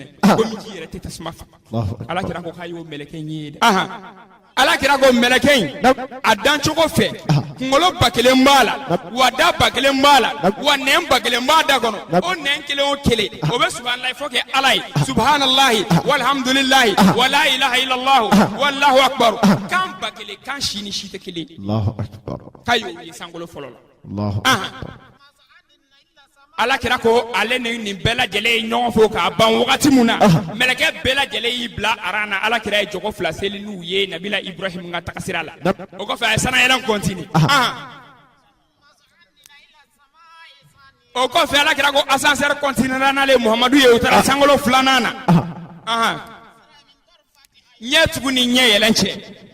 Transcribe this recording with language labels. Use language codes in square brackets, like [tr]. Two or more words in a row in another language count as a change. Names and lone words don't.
[bm] Gominji yɛrɛ tɛ tasuma faga. Ala kira ko k'a y'o mɛlɛkɛ in ye dɛ. Ala kira ko mɛlɛkɛ in a dancogo fɛ kunkolo 1000 b'a la wa da 1000 b'a la wa nɛn 1000 b'a da kɔnɔ o nɛn kelen o kelen o bɛ subhanalahi fɔ kɛ ala ye [ar] سبحان الله والحمد لله ولا إله إلا الله والله أكبر [bm] kan 1000 kan si ni si tɛ kelen. [ar] الله أكبر. [bm] K'a y'o ye sangolo fɔlɔ la. [ar] الله أكبر. [bm] alakira ko ale ni bɛɛ lajɛlen ɲɔgɔn fo k'a ban wagati min na mɛlɛkɛ bɛɛ lajɛlen y'i bila aran na alakira ye jogo fila seli n'u ye nabila ibrahim ka tagasira la o kɔfɛ a ye sanayɛlɛn continue o kɔfɛ alakira ko [fr] ascenseur continuera [bm] n'ale muhamadu ye u taara sankolo filanan na ɲɛ tugu ni ɲɛ yɛlɛn cɛ